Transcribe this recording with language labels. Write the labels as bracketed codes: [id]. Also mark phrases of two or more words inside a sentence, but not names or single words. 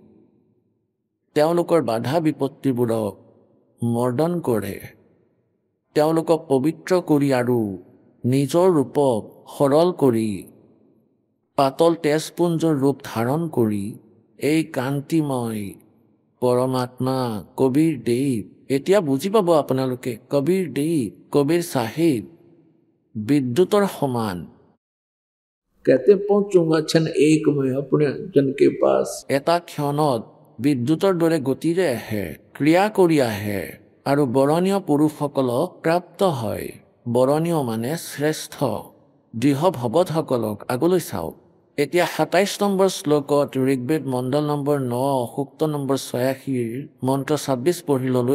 [as] তেওঁলোকৰ বাধা বিপত্তিবোৰক মৰ্দন কৰে, তেওঁলোকক পবিত্ৰ কৰি আৰু নিজৰ ৰূপক সৰল কৰি পাতল তেজপুঞ্জৰ ৰূপ ধাৰণ কৰি এই কান্তিময় পৰমাত্মা কবিৰ দেৱ। এতিয়া বুজি পাব আপোনালোকে, কবিৰ দেৱ, কবিৰ চাহেব বিদ্যুতৰ সমান। [hi] कहते पहुंचूंगा क्षण एक में अपने जन के पास। [as] এটা ক্ষণত বিদ্যুতৰ দৰে গতিৰে আহে, ক্ৰিয়া কৰি আহে আৰু বৰণীয় পুৰুষসকলক প্ৰাপ্ত হয়। বৰণীয় মানে শ্ৰেষ্ঠ দৃঢ় ভগতসকলক। আগলৈ চাওক, এতিয়া 27 নম্বৰ শ্লোকত ঋগ্বেদ মণ্ডল নম্বৰ 9 সূক্ত নম্বৰ 86 মন্ত্ৰ 26 পঢ়ি ল'লোঁ।